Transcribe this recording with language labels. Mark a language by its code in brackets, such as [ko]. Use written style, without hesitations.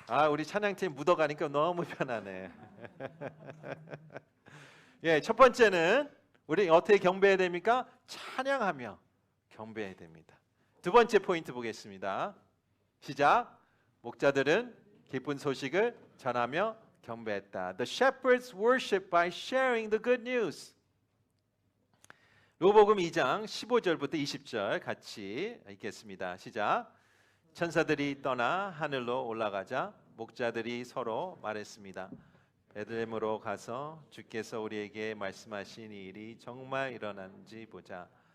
[ko] 우리 찬양팀 묻어가니까 너무 편하네. 예, 첫 번째는 우리 어떻게 경배해야 됩니까? 찬양하며 경배해야 됩니다. 두 번째 포인트 보겠습니다. 시작. 목자들은 기쁜 소식을 전하며 경배했다. [en] The shepherds worship by sharing the good news. [ko] 요복음 2장 15절부터 20절 같이 읽겠습니다. 시작. 천사들이 떠나 하늘로 올라가자 목자들이 서로 말했습니다. 베들레헴으로 가서 주께서 우리에게 말씀하신 이 일이 정말 일어난지 보자.